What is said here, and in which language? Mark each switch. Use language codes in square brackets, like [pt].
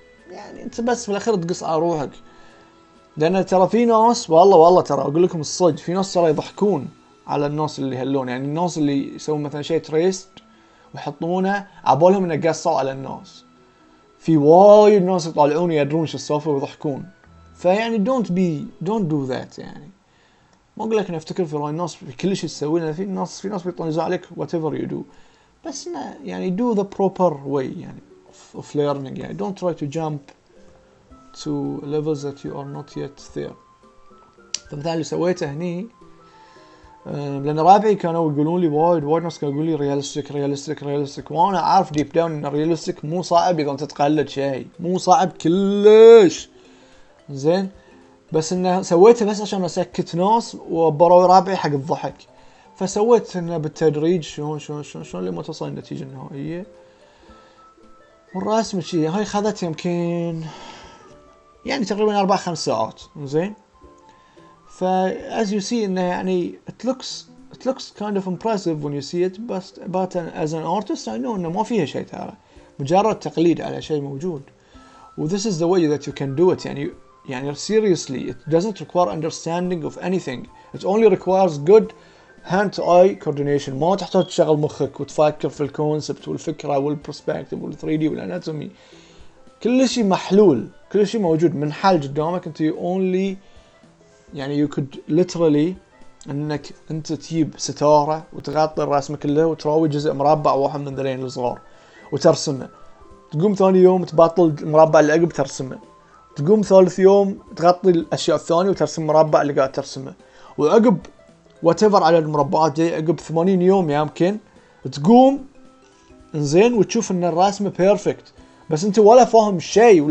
[ar] يعني أنت بس في الأخير تقص على روحك لأن ترى في ناس والله ترى أقول لكم الصدق في ناس ترى يضحكون على الناس اللي هاللون. يعني الناس اللي يسوون مثلا شيء تريست ويحطونه عبالهم إنه قصوا على الناس. في وايد ناس يطالعون يدرون شو السالفة ويضحكون. [en] فيعني don't do that. [ar] يعني ما أقول لك نفتكر في رأي الناس في كل شيء تسويه. [en] في ناس بيطنزوا عليك whatever you do بس يعني do the proper way يعني of learning. يعني don't try to jump to levels that you are not yet there. [ar] فمثلا اللي سويته هني لأن رابعي كانوا يقولون لي وايد ناس كانوا يقولون لي realistic وأنا عارف deep down إن realistic مو صعب إذا أنت تقلد شيء مو صعب كلش. زين بس انه سويته بس عشان اسكت ناس وبروي رابعي حق الضحك. فسويت انه بالتدريج شلون لما توصل النتيجة النهائية. والرسم شي هاي خذت يمكن يعني تقريبا 4-5 ساعات. زين. [en] as you see انه يعني it looks kind of impressive when you see it, but as an artist I know انه ما فيها شيء ترى، مجرد تقليد على شيء موجود. و this is the way that you can do it. يعني seriously it doesn't require understanding of anything, it only requires good hand to eye coordination. [ar] ما تحتاج تشغل مخك وتفكر في الكونسبت والفكرة والبرسبكتيف وال3D والاناتومي، كل شيء محلول، كل شيء موجود من حل قدامك. انت only يعني you could literally انك انت تجيب ستارة وتغطي الرسمة كله وتراوي جزء مربع واحد من ذلين الصغار وترسمه، تقوم ثاني يوم تبطل المربع اللي عقب ترسمه، تقوم ثالث يوم تغطي الاشياء الثانية وترسم المربع اللي قاعد ترسمه، وعقب whatever على المربعات دي عقب 80 يوم يمكن تقوم انزين وتشوف ان الرسمة بيرفكت، بس انت ولا فاهم شيء.